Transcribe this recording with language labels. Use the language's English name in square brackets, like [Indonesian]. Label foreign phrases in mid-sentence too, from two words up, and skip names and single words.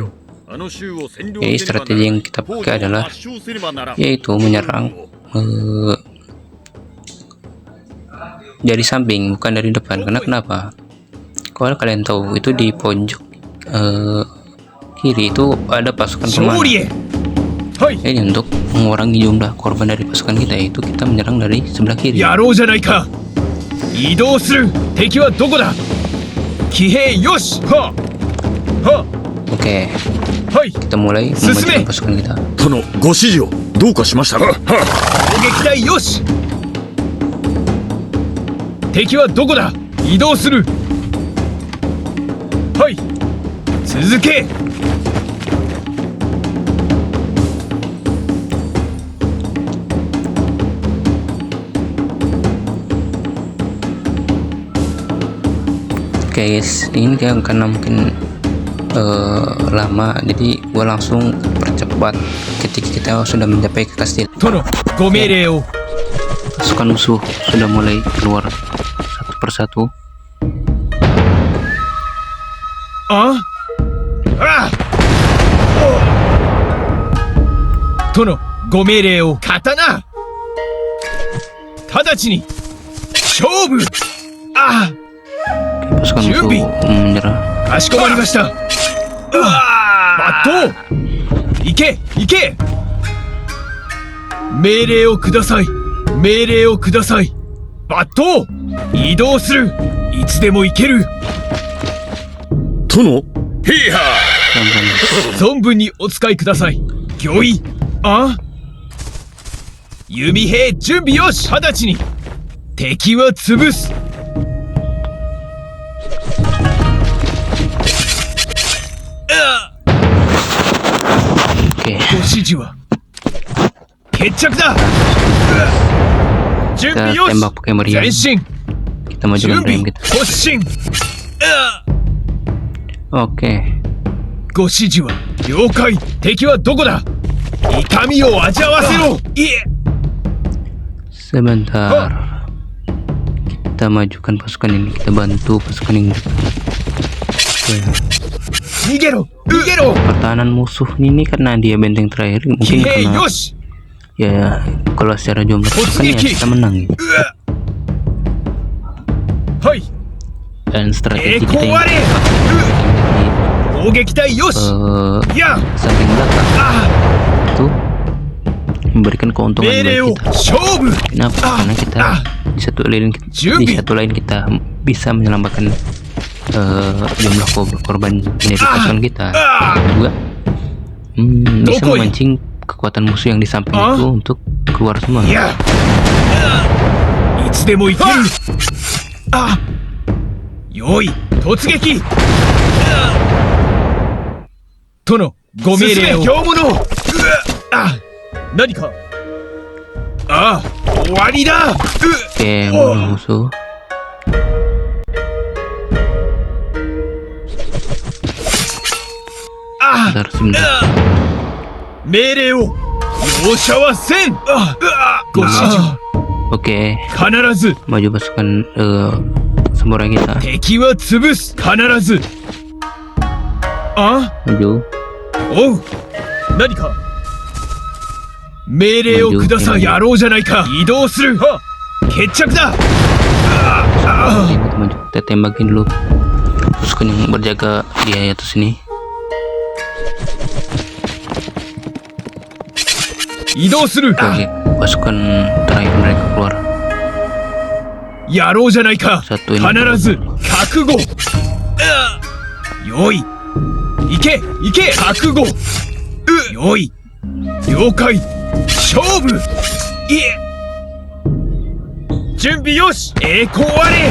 [Indonesian] Jadi strategi yang kita pakai adalah yaitu menyerang dari samping, bukan dari depan. Karena kenapa? Kalau kalian tahu itu di pojok kiri itu ada pasukan pemanah. Jadi untuk mengurangi jumlah korban dari pasukan kita, itu kita menyerang dari sebelah kiri. [Japanese] 移動する。敵はどこだ。騎兵よし。はは [Indonesian] Oke, [Japanese] はい。 [Indonesian] kita mulai [Japanese] Susume. [Indonesian] memajukan pasukan kita. [Japanese] 殿、ご指示を。どうかしましたか。攻撃隊よし。敵はどこだ。移動する。はい。続け。 [Indonesian] Oke guys, ini kayak karena mungkin lama, jadi gua langsung percepat ketika kita sudah mencapai ke kastil. [Japanese] 殿、ご命令を。 [Indonesian] Pasukan musuh sudah mulai keluar satu persatu. [Japanese] ああ殿、ご命令を。刀。直ちに勝負。ああ [Indonesian] Pasukan musuh [Japanese] 준비. [Indonesian] menyerah. [Japanese] かしこまりました。抜刀。行け行け。命令をください。命令をください。抜刀。移動する。いつでも行ける。殿、ヒーハー。存分にお使いください。御意。あ弓兵準備よし。直ちに敵は潰す。 [Indonesian] Oke, [Japanese] ご指示は決着だ。準 [Indonesian] kita [Japanese] 備よし。 [Indonesian] tembak pakai meriam. [Japanese] 前進。 [Indonesian] Kita majukan [Japanese] 準備 [Indonesian] meriam kita. [Japanese] 突進。 [Indonesian] Oke, [Japanese] ご指示は了解。敵はどこだ。痛みを味わわせろ。いえ。 [Indonesian] sebentar. Kita majukan pasukan ini, kita bantu pasukan ini. Oke. [Japanese] 逃げろ逃げろ。 [Indonesian] Pertahanan musuh ini karena dia benteng terakhir, [Japanese] 騎 [Indonesian] mungkin [Japanese] 兵 [Indonesian] karena [Japanese] よし。 [Indonesian] ya kalau secara jumlah pasukan ya kita menang ya. [Japanese] はい。 [Indonesian] Dan [Japanese] 栄 [Indonesian] strategi kita [Japanese] 光 [Indonesian] yang [Japanese] あれ。 [Indonesian] di [Japanese] 攻撃隊よし。いや。 [Indonesian] samping belakang あ itu memberikan あ keuntungan [Japanese] 命令 [Indonesian] bagi [Japanese] を [Indonesian] kita. [Japanese] 勝負。 [Indonesian] Kenapa? Karena kita di satu lain kita bisa menyelamatkan jumlah korban dari pasukan kita. Juga bisa memancing kekuatan musuh yang di samping itu untuk keluar semua. [Japanese] いや。いつでも行ける。あ。よい突撃。殿、ご命令を。兵物。あ。何か。ああ、終わりだ。 [Indonesian] Oke, musuh. Sebentar. [Japanese] 命令を。容赦はせん。ご指示。 [Indonesian] Oke, [Japanese] 必ず [Indonesian] maju pasukan samurai kita. [Japanese] 敵は潰す。必ず。あ [Indonesian] Maju. [Japanese] おう。何か。命令をください。やろうじゃないか。移動する。は決着だ。 [Indonesian] Kita maju. Kita tembakin dulu pasukan yang berjaga di atas ini. [Japanese] 移動する。 [Indonesian] Oke, pasukan terakhir mereka keluar. [Japanese] やろうじゃないか。 [Indonesian] Satu [Japanese] 必 [Indonesian] ini. [Japanese] ず覚悟。よい。行け行け。覚悟。よい。了解。勝負。いえ。準備よし。栄光あれ。